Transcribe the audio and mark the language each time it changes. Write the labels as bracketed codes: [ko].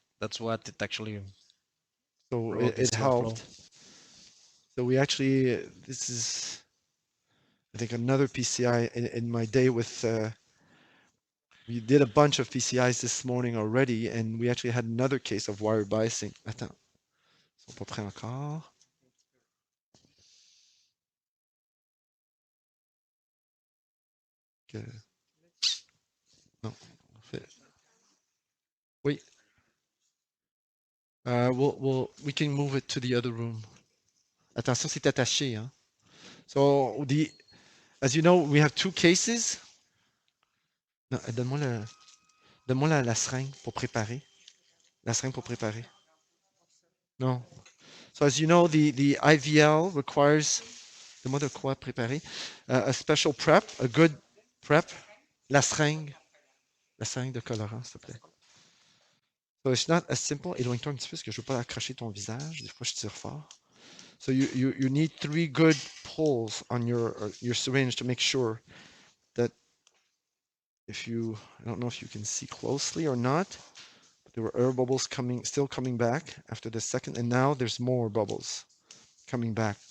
[en] that's what it actually So brought it this slow flow. helped. So we actually, this is, I think, another PCI in my day with. We did a bunch of PCIs this morning already, and we actually had another case of wire biasing. [fr] Attends, ils sont pas prêts encore. Que... Non, on fait. Oui. [en] We can move it to the other room. [fr] Attention, c'est attaché, hein. [en] So as you know, we have two cases. [fr] Non, donne-moi la seringue pour préparer. La seringue pour préparer. Non. [en] So as you know, the IVL requires, [fr] donne-moi de quoi préparer, [en] a special prep, a good prep. [fr] La seringue de colorant, s'il te plaît. [en] So it's not as simple. [fr] Éloigne-toi un petit peu parce que je veux pas accrocher ton visage. Des fois, je tire fort. [en] So you need three good pulls on your syringe to make sure that if you, I don't know if you can see closely or not, but there were air bubbles still coming back after the second, and now there's more bubbles coming back.